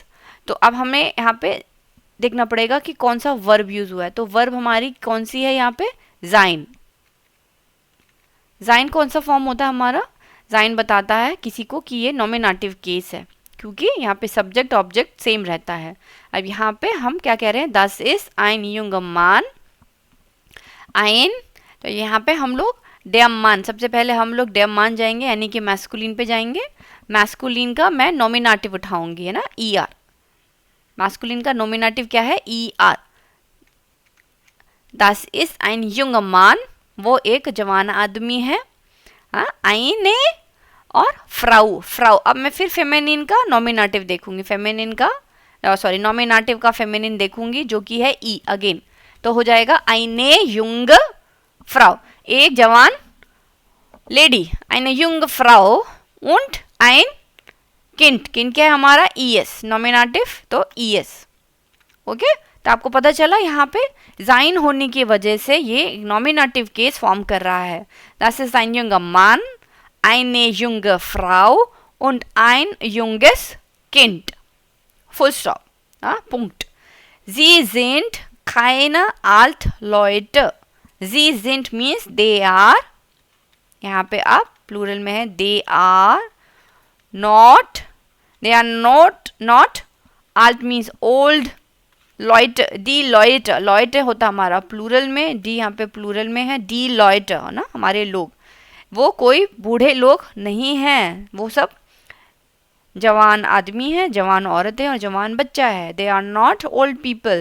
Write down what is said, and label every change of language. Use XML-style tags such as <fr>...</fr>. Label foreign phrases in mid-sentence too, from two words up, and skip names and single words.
<hi>तो अब हमें यहाँ पे देखना पड़ेगा कि कौन सा वर्ब यूज हुआ है। तो वर्ब हमारी कौन सी है यहाँ पे, जाइन। जाइन कौन सा फॉर्म होता है हमारा, जाइन बताता है किसी को कि ये</hi> <en>nominative case</en> <hi>है, क्योंकि यहाँ पे सब्जेक्ट ऑब्जेक्ट सेम रहता है। अब यहाँ पे हम क्या कह रहे हैं,</hi> <de>das ist ein junger Mann, ein,</de> <hi>तो यहाँ पे हम लोग</hi> <de>der Mann,</de> <hi>सबसे पहले हम लोग</hi> <de>der Mann</de> <hi>जाएंगे, यानी कि मैस्कुलिन पे जाएंगे। मैस्कुलिन का मैं नॉमिनेटिव उठाऊंगी, है ना, er। मैस्कुलिन का नॉमिनेटिव क्या है, er।</hi> <de>das ist ein junger Mann,</de> <hi>वो एक जवान आदमी है। हाँ, आइने और फ्राउ, फ्राउ। अब मैं फिर फेमिनिन का नॉमिनेटिव देखूंगी, फेमिनिन का सॉरी नॉमिनेटिव का फेमिनिन देखूंगी जो कि है ई अगेन, तो हो जाएगा</hi> <de>eine jung Frau,</de> <hi>एक जवान लेडी,</hi> <de>eine jung Frau und ein</de> <hi>किंट, किंट क्या है हमारा ईएस, नॉमिनेटिव तो ईएस। ओके, तो आपको पता चला यहाँ पे जाइन होने की वजह से ये</hi> <en>nominative case</en> <hi>फॉर्म कर रहा है।</hi> <de>Das ist ein junger Mann, eine junge Frau und ein junges Kind.</de> <en>Full stop. Punkt.</en> <de>Sie sind keine Altleute. Sie sind</de> <en>means they are,</en> <hi>यहाँ पे आप प्लूरल में है,</hi> <en>they are not, they are not alt means old,</en> <hi>लॉइट,</hi> <de>die Leute,</de> <hi>लॉइट होता हमारा प्लूरल में, डी यहाँ पे प्लूरल में है,</hi> <de>die Leute</de> <hi>है ना हमारे लोग, वो कोई बूढ़े लोग नहीं हैं, वो सब जवान आदमी है, जवान औरत है और जवान बच्चा है।</hi> <en>they are not old people.</en>